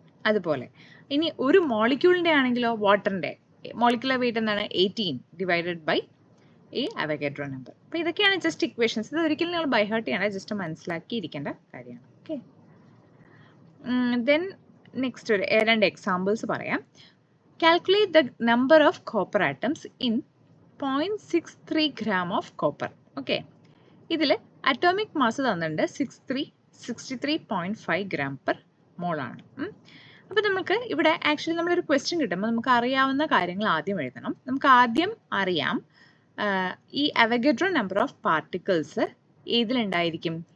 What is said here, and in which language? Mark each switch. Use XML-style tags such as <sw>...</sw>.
<ml>അതുപോലെ ഇനി ഒരു മോളിക്യൂളിൻ്റെ ആണെങ്കിലോ വാട്ടറിൻ്റെ മോളിക്കുലർ വെയിറ്റ് എന്താണ്? 18 ഡിവൈഡഡ് ബൈ ഈ അവഗാഡ്രോ നമ്പർ. അപ്പോൾ ഇതൊക്കെയാണ് ജസ്റ്റ് ഇക്വേഷൻസ്. ഇത് ഒരിക്കലും നിങ്ങൾ ബൈ ഹാർട്ട് ചെയ്യണം, ജസ്റ്റ് മനസ്സിലാക്കിയിരിക്കേണ്ട കാര്യമാണ്. ഓക്കെ, ദെൻ നെക്സ്റ്റ് ഒരു 2 എക്സാമ്പിൾസ് പറയാം.</ml> <en>Calculate the number of copper atoms in 0.63 gram of copper.</en> <ml>Okay, ഇതിൽ അറ്റോമിക് മാസ് തന്നിട്ടുണ്ട് 63.5 ഗ്രാം പെർ മോൾ ആണ്. അപ്പോൾ നമുക്ക് ഇവിടെ ആക്ച്വലി നമ്മളൊരു ക്വസ്റ്റ്യൻ കിട്ടുമ്പോൾ നമുക്ക് അറിയാവുന്ന കാര്യങ്ങൾ ആദ്യം എഴുതണം. നമുക്ക് ആദ്യം അറിയാം ഈ അവഗാഡ്രോ നമ്പർ ഓഫ് പാർട്ടിക്കിൾസ് ഏതിലുണ്ടായിരിക്കും?</ml>